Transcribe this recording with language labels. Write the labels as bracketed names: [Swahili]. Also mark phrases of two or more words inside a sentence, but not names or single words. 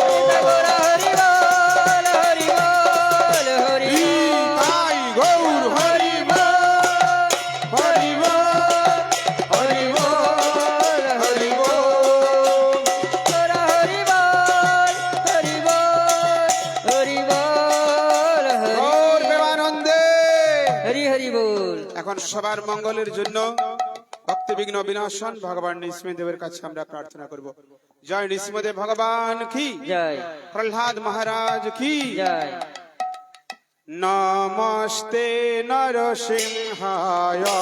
[Bangla] সীতা গৌর হরি বোল হরি বোল হরি বোল। তাই গৌর হরি বোল হরি বোল হরি বোল হরি বোল। গৌর হরি বোল হরি বোল হরি বোল হরি গৌর প্রেমানন্দে। হরি হরি বল। এখন সবার মঙ্গলের জন্য ভক্তিবিঘ্ন বিনাশন ভগবান নৃসিংহদেবের কাছে আমরা প্রার্থনা করব। জয় নৃসিংহদেব ভগবান কি জয় প্রহ্লাদ মহারাজ কি জয়। [Sanskrit] নমস্তে নরসিংহায়